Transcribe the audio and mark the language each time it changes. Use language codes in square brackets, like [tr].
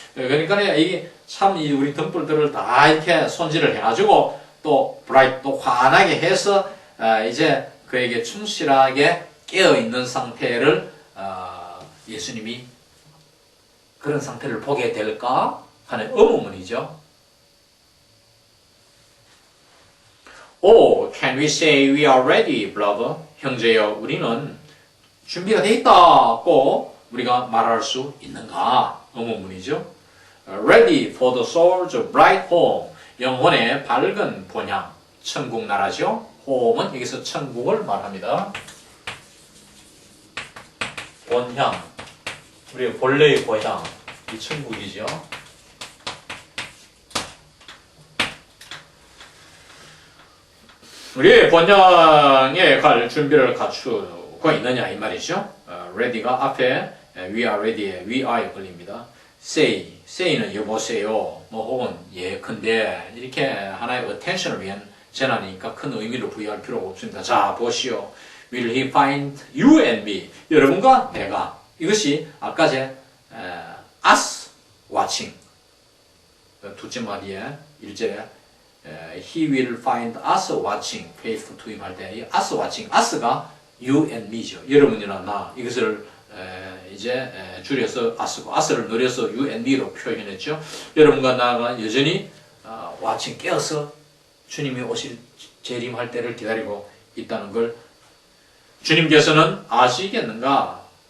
[ko] 그러니까 이게 참 우리 등불들을 다 이렇게 손질을 해가지고 또 bright 또 환하게 해서 이제 그에게 충실하게 깨어있는 상태를 예수님이 그런 상태를 보게 될까 하는 의문문이죠. [en] Oh, can we say we are ready, brother? [ko] 형제여, 우리는 준비가 돼 있다고 우리가 말할 수 있는가? 의문문이죠. [en] Ready for the soul's bright home. [ko] 영혼의 밝은 본향, 천국 나라죠. home은 여기서 천국을 말합니다. 본향, 우리의 본래의 고향, 이 천국이죠. 우리 본향에 갈 준비를 갖추고 있느냐 이 말이죠. ready가 앞에 [en] we are ready [ko] 에 we are에 걸립니다. say는 여보세요, 뭐 혹은 예컨대 이렇게 하나의 attention을 위한 제난이니까 큰 의미를 부여할 필요가 없습니다. [en] 자, 보시오. Will he find you and me? [ko] 여러분과 내가. 이것이 아까 제 [en] us watching [ko] 두째 마디에 1절에 [en] he will find us watching faithful to him [ko] 할 때 이 us watching, us가 you and me죠. 여러분이나 나. 이것을 이제 줄여서 us고 us를 늘려서 [en] you and me [ko] 로 표현했죠. 여러분과 나가 여전히 watching 깨어서 주님이 오실 재림할 때를 기다리고 있다는 걸 주님께서는 아시겠는가?